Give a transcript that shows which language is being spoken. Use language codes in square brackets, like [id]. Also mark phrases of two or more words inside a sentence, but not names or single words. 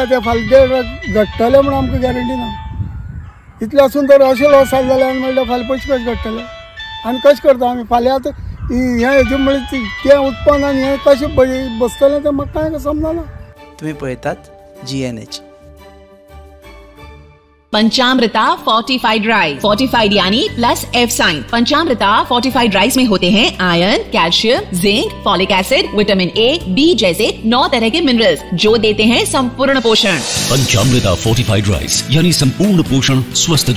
[kok] ते फाल्यां 1.5 लाख घडटले म्हणून आमकां गॅरंटी ना. इतलें आसून तर अशें लॉस जालें जाल्यार म्हणल्यार फाल्यां पयशे कशे घडटले आनी कशें करता आमी. फाल्यां आतां हेजें म्हळ्यार तें उत्पन्न आनी हें कशें बसतलें तें म्हाका कांय समजना. तुम्ही पळयतात GNH. [hi] पंचामृता फोर्टिफाइड राइस. फोर्टिफाइड यानी [en] plus F sign. [hi] पंचामृता फोर्टिफाइड राइस में होते हैं आयरन, कैल्शियम, जिंक, [en] folic acid, [hi] विटामिन A, B जैसे 9 तरह के मिनरल्स जो देते हैं संपूर्ण पोषण. पंचामृता फोर्टिफाइड राइस यानी संपूर्ण पोषण स्वस्थ जीवन.